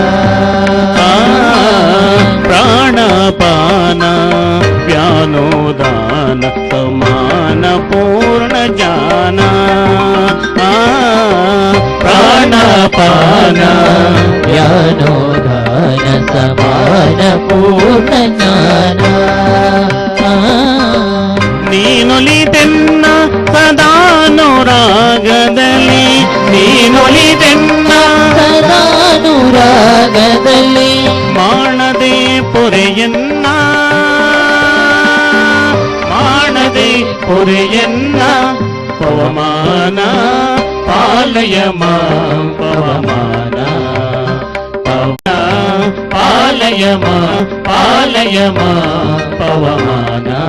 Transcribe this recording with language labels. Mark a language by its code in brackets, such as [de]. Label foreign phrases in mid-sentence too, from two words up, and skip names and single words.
[sa] ప్రాణపాన వ్యానోదాన సమాన పూర్ణ జాన ప్రాణపాన జ్ఞానోదాన సమాన పూర్ణ జ్ఞాన [kn] ನೀನೊಲಿತೆನ್ನ ಸದಾನುರಾಗದಲ್ಲಿ ನೀನೊಲಿತೆನ್ನ ಸದಾನುರಾಗದಲ್ಲಿ ಮಾಡದೆ ಪೊರೆಯನ್ನ ಮಾಡದೆ ಪೊರೆಯನ್ನ [sa] ಪವಮಾನ ಪಾಲಯ ಮಾಂ ಪವಮಾನ ಪಾಲಯ ಮಾಂ ಪಾಲಯ ಮಾಂ ಪವಮಾನ